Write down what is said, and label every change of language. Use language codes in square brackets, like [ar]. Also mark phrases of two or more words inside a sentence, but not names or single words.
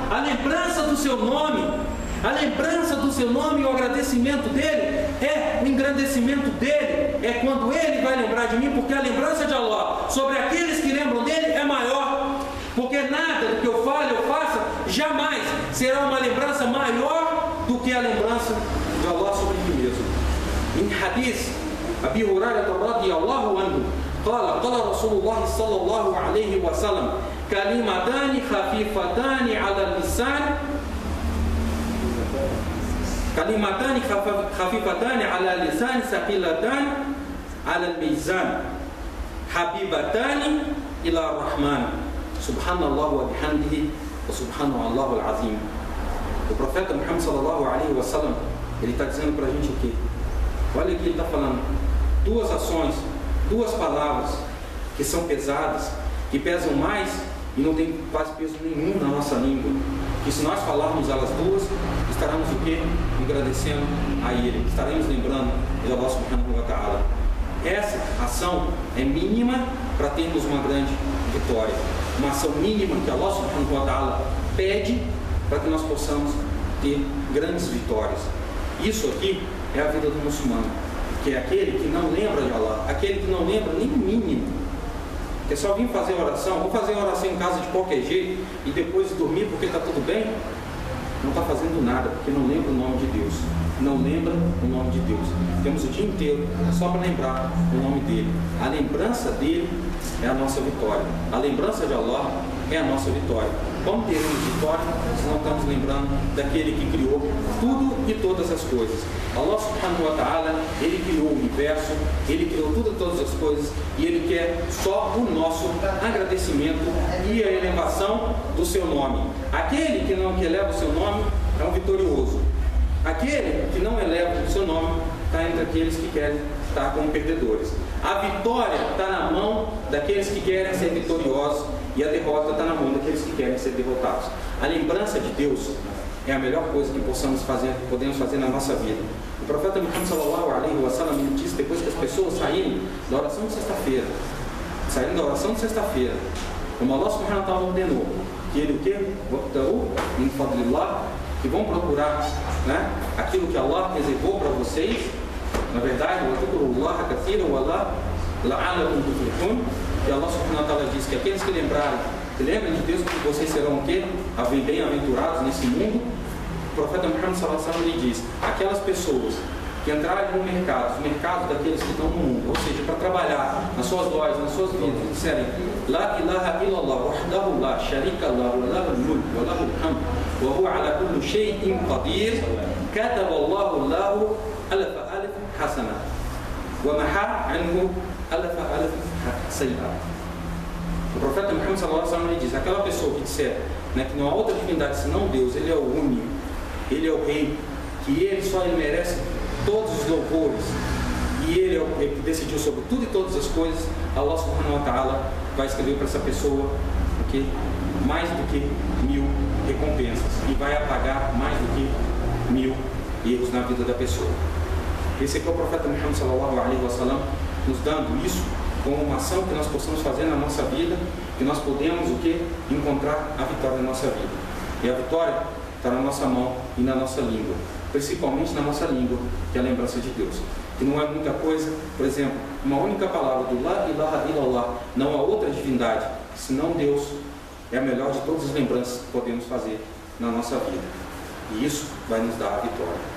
[pt] A lembrança do seu nome, a lembrança do seu nome e o agradecimento dele é o engrandecimento dele, é quando ele vai lembrar de mim, porque a lembrança de Allah sobre aqueles que lembram dele é maior, porque nada do que eu fale ou faça jamais será uma lembrança maior do que a lembrança de Allah sobre mim mesmo. [ar] Em hadith, Abi Hurairah رضي الله عنه قال رسول الله صلى الله عليه وسلم كلمتان خفيفتان على اللسان كلمتان خفيفتان على اللسان ثقيلتان على الميزان حبيبتان إلى الرحمن سبحان الله وبحمده وسبحان الله العظيم. O profeta Muhammad صلى الله عليه وسلم, [pt] ele está dizendo para a gente o quê? Olha aqui, ele está falando duas ações, duas palavras que são pesadas, que pesam mais e não tem quase peso nenhum na nossa língua, que se nós falarmos elas duas, estaremos o quê? Agradecendo a Ele, estaremos lembrando de [ar] الله سبحانه وتعالى. [pt] Essa ação é mínima para termos uma grande vitória, uma ação mínima que [ar] الله سبحانه وتعالى [pt] pede para que nós possamos ter grandes vitórias. Isso aqui é a vida do muçulmano, que é aquele que não lembra de Allah, aquele que não lembra nem o mínimo, que é só vir fazer oração, vou fazer oração em casa de qualquer jeito e depois dormir porque está tudo bem. Não está fazendo nada, porque não lembra o nome de Deus. Não lembra o nome de Deus. Temos o dia inteiro só para lembrar o nome dele. A lembrança dele é a nossa vitória. A lembrança de Allah é a nossa vitória. Como teremos vitória se não estamos lembrando daquele que criou tudo e todas as coisas? [ar] الله سبحانه وتعالى, [pt] ele criou o universo, ele criou tudo e todas as coisas, e ele quer só o nosso agradecimento e a elevação do seu nome. Aquele que não eleva o seu nome é um vitorioso. Aquele que não eleva o seu nome está entre aqueles que querem estar como perdedores. A vitória está na mão daqueles que querem ser vitoriosos e a derrota está na mão daqueles que querem ser derrotados. A lembrança de Deus é a melhor coisa que podemos fazer na nossa vida. O profeta Muhammad [ar] صلى الله عليه وسلم [pt] disse, depois que as pessoas saírem da oração de sexta-feira, como [ar] الله سبحانه وتعالى [pt] ordenou, que ele o quê? [ar] من فضل الله, [pt] que vão procurar, né, aquilo que Allah reservou para vocês. Na verdade, que [ar] الله سبحانه وتعالى [pt] diz que aqueles que lembrem de Deus, que vocês serão o quê? Bem-aventurados nesse mundo. O profeta Muhammad [ar] صلى الله عليه وسلم [pt] diz: aquelas pessoas que entrarem no mercado, os mercados daqueles que estão no mundo, ou seja, para trabalhar nas suas lojas, nas suas vidas, e disserem [ar] لا إله إلا الله وحده لا شريك له وله الملك وله الحمد وهو على كل شيء قدير كتب الله له ألف حسنة ومحا عنه ألف سيئة. [pt] O profeta Muhammad [ar] صلى الله عليه وسلم [pt] diz: aquela pessoa que disser, né, que não há outra divindade senão Deus, ele é o único, ele é o rei, que ele merece todos os louvores, e ele é o que decidiu sobre tudo e todas as coisas, [ar] الله سبحانه وتعالى [pt] vai escrever para essa pessoa mais do que 1000 recompensas, e vai apagar mais do que 1000 erros na vida da pessoa. Esse aqui é o profeta Muhammad [ar] صلى الله عليه وسلم [pt] nos dando isso como uma ação que nós possamos fazer na nossa vida, que nós podemos encontrar a vitória na nossa vida. E a vitória está na nossa mão e na nossa língua, principalmente na nossa língua, que é a lembrança de Deus. Que não é muita coisa, por exemplo, uma única palavra do [ar] لا إله إلا الله, [pt] não há outra divindade senão Deus, é a melhor de todas as lembranças que podemos fazer na nossa vida. E isso vai nos dar a vitória.